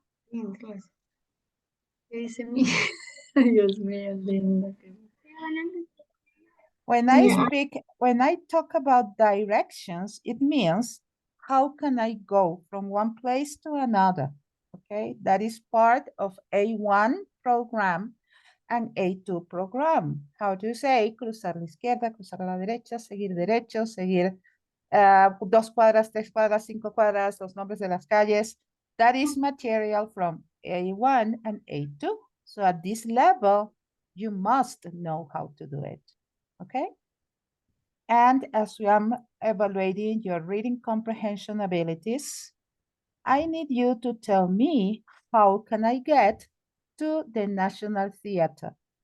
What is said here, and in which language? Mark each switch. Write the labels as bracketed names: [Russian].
[Spanish] ¿Qué dice mi? Dios mío, linda. [English] When I talk about directions, it means how can I go from one place to another? Okay, that is part of A1 program an A2 program. How do you say? [Spanish] Cruzar a la izquierda, cruzar a la derecha, seguir derecho, seguir 2 cuadras, 3 cuadras, 5 cuadras, los nombres de las calles. [English] That is material from A1 and A2. So at this level, you must know how to do it, okay? And as we are evaluating your reading comprehension abilities, I need you to tell me how can I get to the National Theatre?